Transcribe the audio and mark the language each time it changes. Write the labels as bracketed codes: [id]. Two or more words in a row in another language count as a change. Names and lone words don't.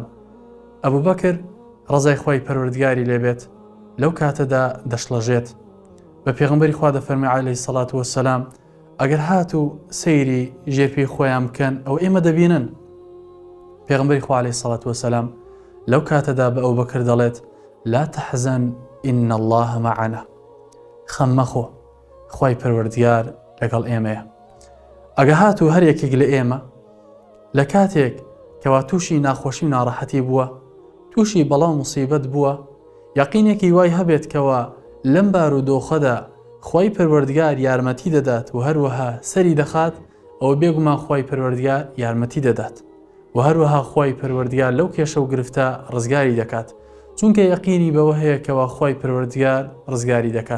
[ckb] ئەبوو بەکر ڕەزای خوای پەروەردگاری لێبێت لەو کاتەدا دەشڵەژێت بە پێغەمبەری خوا دەفەرمێ [ar] عەلەیهی سەڵات وەسەلام [ckb] ئەگەر هاتوو سەیری ژێرپێی خۆیان بکەن ئەو ئێمە دەبینن. پێغەمبەری خوا [ar] عەلەیهی سەڵات وەسەلام [ckb] لەو کاتەدا بە ئەو بەکر دەڵێت [ar] لا تحزن إن الله معنا، [ckb] خەم مەخۆ خوای پەروەردگار لەگەڵ ئێمەیە. ئەگە هاتوو هەر یەکێک لە ئێمە لە کاتێک کەوا تووشی ناخۆشی و ناڕەحەتی بووە، تووشی بەڵاو موسیبەت بووە، یەقینێکی وای هەبێت کەوا لەم بار و دۆخەدا خوای پەروەردگار یارمەتی دەدات و هەروەها سەری دەخات، ئەوە بێگومان خوای پەروەردگار یارمەتی دەدات و هەروەها خوای پەروەردگار لەو کێشە و گرفتە ڕزگاری دەکات، چونکە یەقینی بەوە هەیە کەوا خوای پەروەردگار ڕزگاری دەکات.